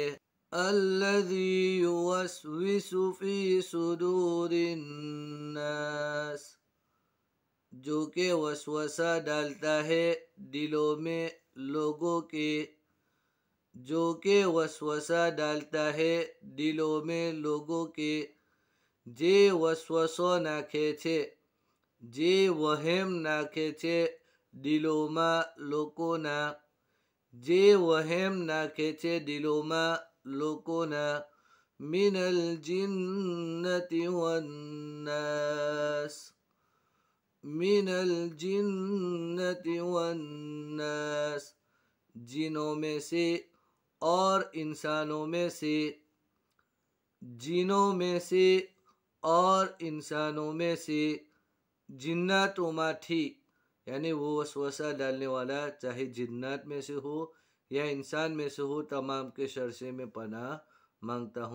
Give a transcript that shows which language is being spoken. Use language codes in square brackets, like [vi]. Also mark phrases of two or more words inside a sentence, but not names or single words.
[ar] الذی یوسوس فی صدور الناس، [ur] جو کہ وسوسہ ڈالتا ہے دلوں میں لوگوں کے۔ جو کہ وسوسہ ڈالتا ہے دلوں میں لوگوں کے۔ [gu] જે વસવસો નાખે છે, જે વહેમ નાખે છે દિલો માં લોકો ના. જે વહેમ નાખે છે દિલો માં લોકો ના. [ar] من الجنة والناس۔ من الجنة والناس، [ur] جنوں میں سے اور انسانوں میں سے۔ جنوں میں سے اور انسانوں میں سے۔ [gu] જિન્નાત માં થી, [ur] یعنی وہ وسوسہ ڈالنے والا چاہے جنات میں سے ہو یا انسان میں سے ہو، تمام کے شر سے میں پناہ مانگتا ہوں۔